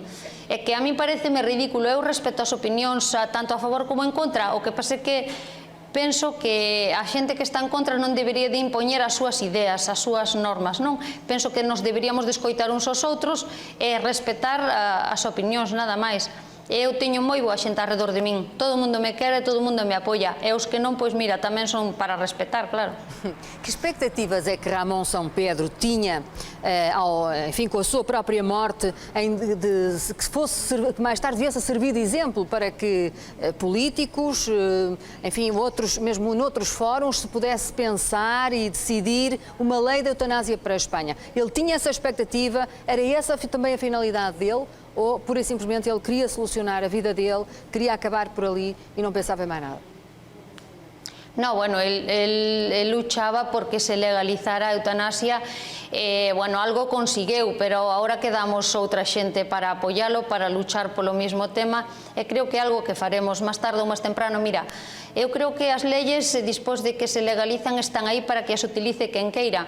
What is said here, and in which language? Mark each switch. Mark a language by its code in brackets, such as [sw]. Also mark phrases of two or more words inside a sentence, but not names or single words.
[gl] É que a min pareceme ridículo, eu respeto as opinións tanto a favor como en contra, o que pasa é que penso que a xente que está en contra non debería de impoñer as súas ideas, as súas normas, non? Penso que nos deberíamos de escoitar uns aos outros e respetar as opinións, nada máis. Eu teño moi boa xente alrededor de min, todo o mundo me quere, todo o mundo me apoia, e os que non, pois mira, tamén son para respetar, claro. [pt] Que expectativas é que Ramón Sampedro tinha, enfim, com a sua própria morte, que mais tarde viesse a servir de exemplo para que políticos, enfim, outros, mesmo noutros fóruns, se pudesse pensar e decidir uma lei de eutanásia para a Espanha? Ele tinha essa expectativa, era essa também a finalidade dele? Ou, pura e simplesmente, ele queria solucionar a vida dele, queria acabar por ali e não pensava em mais nada? [es] No, bueno, él luchaba porque se legalizara a eutanasia, bueno, algo consiguió, [gl] pero ahora quedamos outra xente para apoialo, para luchar polo mismo tema, e creo que é algo que faremos máis tarde ou máis temprano. Mira, eu creo que as leyes, despois de que se legalizan, están aí para que as utilice quen queira.